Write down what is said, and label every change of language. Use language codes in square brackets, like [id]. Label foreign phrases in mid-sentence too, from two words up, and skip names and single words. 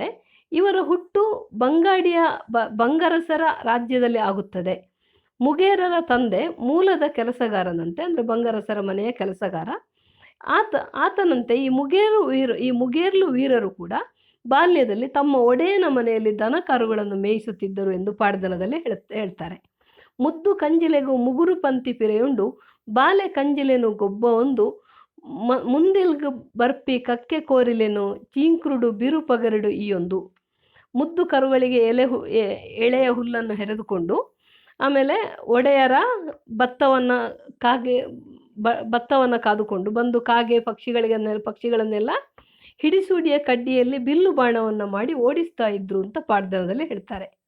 [kn] ಇವರ ಹುಟ್ಟು ಬಂಗರಸರ ರಾಜ್ಯದಲ್ಲಿ ಆಗುತ್ತದೆ. ಮುಗೇರರ ತಂದೆ ಮೂಲದ ಕೆಲಸಗಾರನಂತೆ, ಅಂದರೆ ಬಂಗರಸರ ಮನೆಯ ಕೆಲಸಗಾರ. ಆತನಂತೆ ಈ ಮುಗೇರ್ಲು ವೀರರು ಕೂಡ ಬಾಲ್ಯದಲ್ಲಿ ತಮ್ಮ ಒಡೆಯನ ಮನೆಯಲ್ಲಿ ದನ ಕರುಗಳನ್ನು ಮೇಯಿಸುತ್ತಿದ್ದರು ಎಂದು ಪಾಡ್ದನದಲ್ಲಿ ಹೇಳ್ತಾರೆ. [tcy] ಮುದ್ದು ಕಂಜಿಲೆಗೂ ಮುಗುರು ಪಂತಿ ಪಿರೆಯುಂಡು ಬಾಲೆ ಕಂಜಿಲೆನು ಗೊಬ್ಬ ಒಂದು ಮುಂದಿಲ್ಗು ಬರ್ಪಿ ಕಕ್ಕೆ ಕೋರಿಲೆನು ಚೀಂಕ್ರುಡು ಬಿರು ಪಗರಡು ಈಯೊಂದು. [kn] ಮುದ್ದು ಕರುಗಳಿಗೆ ಎಳೆಯ ಹುಲ್ಲನ್ನು ಹೆರೆದುಕೊಂಡು ಆಮೇಲೆ ಒಡೆಯರ ಭತ್ತವನ್ನು ಕಾದುಕೊಂಡು ಬಂದು ಕಾಗೆ ಪಕ್ಷಿಗಳನ್ನೆಲ್ಲ ಹಿಡಿಸೂಡಿಯ ಕಡ್ಡಿಯಲ್ಲಿ ಬಿಲ್ಲು ಬಾಣವನ್ನು ಮಾಡಿ ಓಡಿಸ್ತಾ ಇದ್ರು ಅಂತ ಪಾಡ್ದನದಲ್ಲಿ ಹೇಳ್ತಾರೆ.